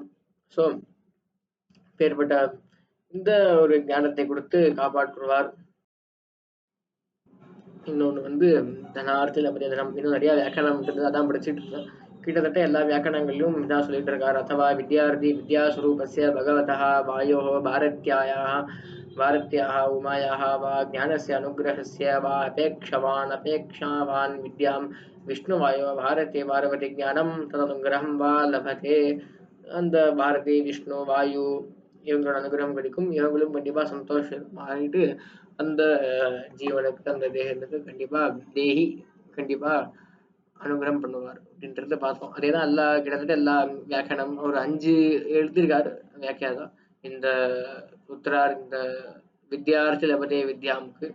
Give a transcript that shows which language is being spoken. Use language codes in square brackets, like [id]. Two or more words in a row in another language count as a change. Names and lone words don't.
[ta] ஸோ பேர்பட்ட இந்த ஒரு ஞானத்தை கொடுத்து காப்பாற்றுவார். இன்னொன்னு வந்து தனார்த்தில பரிதனம், இன்னும் நிறைய வியாக்கரணம் இருக்குது, அதான் படிச்சுட்டு இருக்கேன். கிட்டத்தட்ட எல்லா வியாக்கரணங்களையும் இதான் சொல்லிட்டு இருக்காரு. [sa] अथवा विद्यार्थी विद्यास्वरूपस्य भगवतः वायोः भारत्याः उमायाः वा ज्ञानस्य अनुग्रहस्य वा अपेक्षावान् विद्यां विष्णुवायो भारते पार्वती ज्ञानं तदनुग्रहं वा लभते. [ta] அந்த பாரதி விஷ்ணு வாயு இவங்களோட அனுகிரகம் கிடைக்கும். இவங்களும் கண்டிப்பா சந்தோஷம் ஆகிட்டு அந்த ஜீவனுக்கு அந்த தேகத்துக்கு கண்டிப்பா தேகி கண்டிப்பா அனுகிரகம் பண்ணுவார் அப்படின்றத பார்த்தோம். அதேதான் எல்லா கிட்டத்தட்ட எல்லா வியாக்கியானம் ஒரு 5 எழுதியிருக்காரு வியாக்கியானம் இந்த உத்தரார் இந்த [sa] विद्यार्थी लभते [ta] வித்யாமுக்கு.